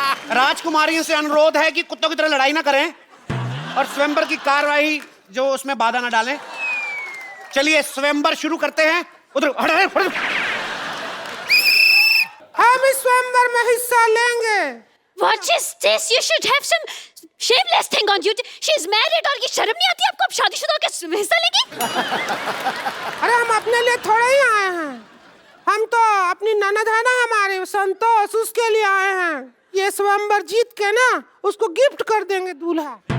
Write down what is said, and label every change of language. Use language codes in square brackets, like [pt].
[hi] राजकुमारियों से अनुरोध है कि कुत्तों की तरह लड़ाई ना करें और स्वयंवर की कार्रवाई जो उसमें बाधा ना डालें। चलिए स्वयंवर शुरू करते हैं। उधर हम इस स्वयंवर में हिस्सा लेंगे। [en] What is this? You should have some shameless thing on you. She is married [hi] और ये शर्म नहीं आती आपको? अब शादीशुदा होकर हिस्सा लेगी? अरे हम अपने लिए थोड़े ही आए हैं, हम तो अपनी ननद है ना हमारे संतोष, उसके लिए आए हैं। ये स्वयंवर जीत के ना उसको गिफ्ट कर देंगे दूल्हा।